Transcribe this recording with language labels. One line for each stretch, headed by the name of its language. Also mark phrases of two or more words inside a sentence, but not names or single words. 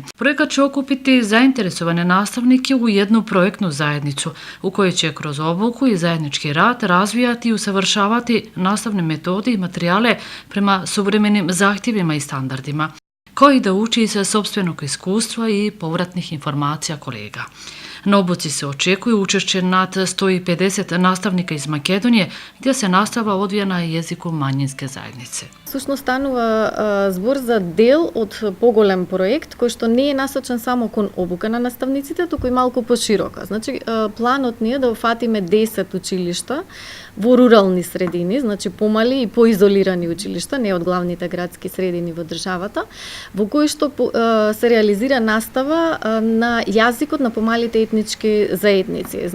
Bosnian: Projekat će okupiti zainteresovane nastavnike u jednu projektnu zajednicu u kojoj će kroz obuku i zajednički rad razvijati i usavršavati nastavne metode i materijale prema suvremenim zahtjevima i standardima, koji da uči sa sopstvenog iskustva i povratnih informacija kolega. Na obuci se očekuje učešće nad 150 nastavnika iz Македонije, gdje se nastava odvija на jeziku manjinske zajednice.
Macedonian: Всушност станува збор за дел од поголем проект кој што не е насочен само кон обука на наставниците, туку и малку поширока. Значи планот ни е да офатиме 10 училишта во рурални средини, значи помали и поизолирани училишта, не од главните градски средини во државата, во кои што се реализира настава на јазикот на помалите етнички заедници.